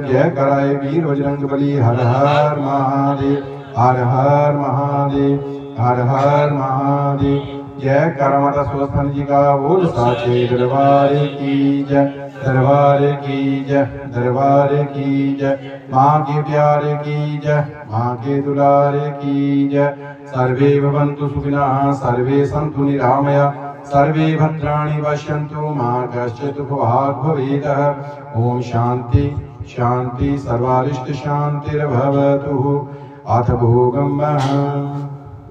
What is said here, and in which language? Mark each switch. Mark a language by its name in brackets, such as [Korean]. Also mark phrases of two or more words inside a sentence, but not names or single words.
[Hindi] जय कराए वीर बजरंग बली हर हर महादेव हर हर महादेव हर हर महादेव। जय कर माता स्वस्थान जी का बोल साचे दरबार की जय दरबार की जय दरबार की जय। माँ के प्यारे की जय माँ के दुलारे की जय। [Sanskrit] सर्वे भवन्तु सुखिनः सर्वे सन्तु निरामया सर्वे भद्राणि पश्यन्तु मा कश्चित् दुःखभाग् भवेत्। ओम शांति शांति सर्वारिष्ट शांतिर्भवतु। अथ भोगं